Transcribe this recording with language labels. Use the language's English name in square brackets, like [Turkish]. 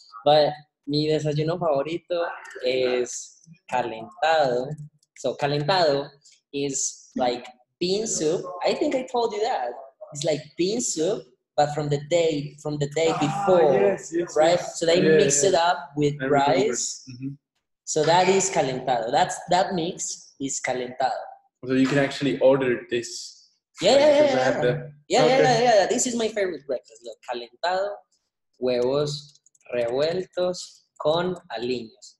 [Spanish] But mi desayuno favorito es calentado. [English] So calentado is like bean soup. I think I told you that. It's like bean soup, but from the day before, yes, right? Yes. So they mix it up with rice. Mm-hmm. So that is calentado. That mix is calentado. So you can actually order this. Yeah. This is my favorite breakfast. [Spanish] Look, calentado, huevos revueltos con aliños.